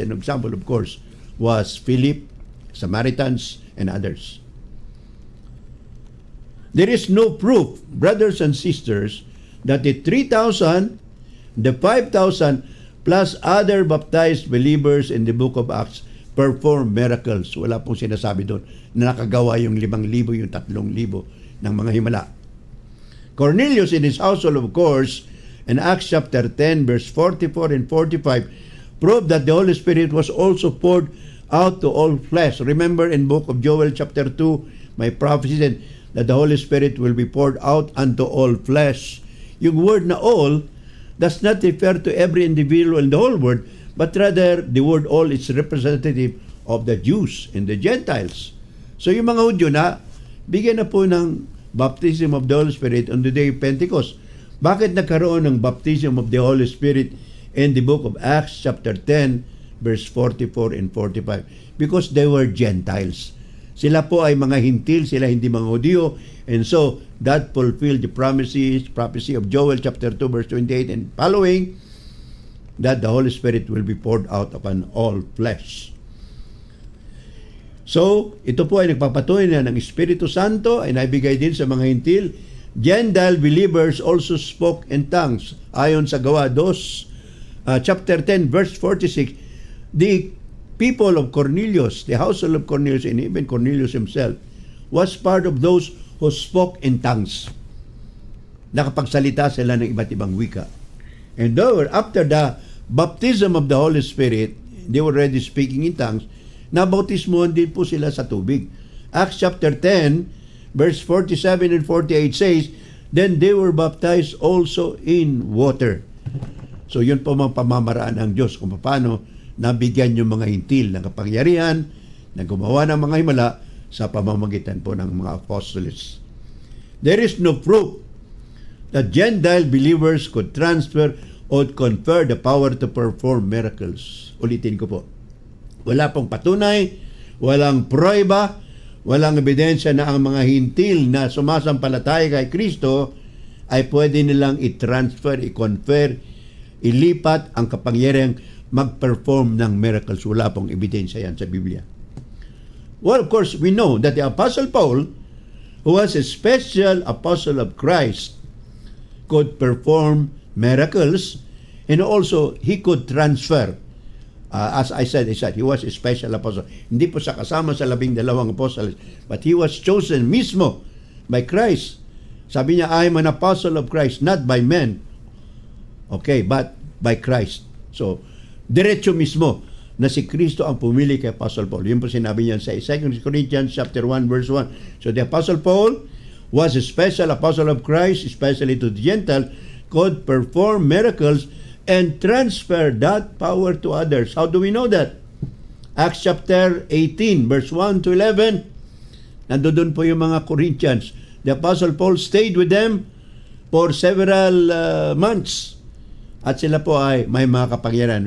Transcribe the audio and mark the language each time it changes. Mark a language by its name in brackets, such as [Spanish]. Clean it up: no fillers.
[English] An example, of course, was Philip, Samaritans, and others. There is no proof, brothers and sisters, that the 3,000, the 5,000, plus other baptized believers in the book of Acts perform miracles. [Filipino] Wala pong sinasabi doon na nakagawa yung 5,000, yung 3,000 ng mga himala. [English] Cornelius in his household, of course, in Acts chapter 10, verse 44 and 45, proved that the Holy Spirit was also poured out to all flesh. Remember in book of Joel chapter 2, my prophecy said that the Holy Spirit will be poured out unto all flesh. Yung word na all does not refer to every individual in the whole world, but rather the word all is representative of the Jews and the Gentiles. [Filipino] So yung mga Hudyo na bigyan na po ng [English] baptism of the Holy Spirit on the day of Pentecost. [Filipino] Bakit nagkaroon ng [English] baptism of the Holy Spirit in the book of Acts chapter 10 verse 44 and 45? Because they were Gentiles. [Filipino] Sila po ay mga hintil, sila hindi mga Hudyo, [English] and so that fulfilled the prophecy of Joel chapter 2 verse 28 and following, that the Holy Spirit will be poured out upon all flesh. [Filipino] So, ito po ay nagpapatunay na ng Espiritu Santo ay naibigay din sa mga hintil. [English] Gentile believers also spoke in tongues. Ayon sa Gawa 2, chapter 10 verse 46, the people of Cornelius, the household of Cornelius, and even Cornelius himself, was part of those who spoke in tongues. [Filipino] Nakapagsalita sila ng iba't ibang wika. [English] And though after the baptism of the Holy Spirit, they were already speaking in tongues, [Filipino] nabautismohan din po sila sa tubig. [English] Acts chapter 10, verse 47 and 48 says, then they were baptized also in water. [Filipino] So yun po mga pamamaraan ng Diyos kung paano nabigyan yung mga hintil ng kapangyarihan na gumawa ng mga himala sa pamamagitan po ng mga apostles. [English] There is no proof that Gentile believers could transfer or confer the power to perform miracles. [Filipino] Ulitin ko po. Wala pong patunay, walang prueba, walang ebidensya na ang mga hintil na sumasampalataya kay Kristo ay pwede nilang i-transfer, i-confer, ilipat ang kapangyarihang mag-perform ng miracles. Wala pong ebidensya yan sa Biblia. [English] Well, of course, we know that the Apostle Paul, who was a special apostle of Christ, could perform miracles, and also he could transfer. As I said, he was a special apostle. [Filipino] Hindi po siya kasama sa 12 apostles, [English] but he was chosen mismo by Christ. Sabi niya, I am an apostle of Christ, not by men. Okay, but by Christ. [Filipino] So, diretso mismo na si Kristo ang pumili kay Apostle Paul. Yun po sinabi niya sa 2 Corinthians chapter 1 verse 1. [English] So the Apostle Paul was a special apostle of Christ, especially to the Gentiles, could perform miracles and transfer that power to others. How do we know that? Acts chapter 18 verse 1 to 11. [Filipino] Nandoon po yung mga Corinthians. [English] The Apostle Paul stayed with them for several months. [Filipino] At sila po ay may mga kapangyarihan.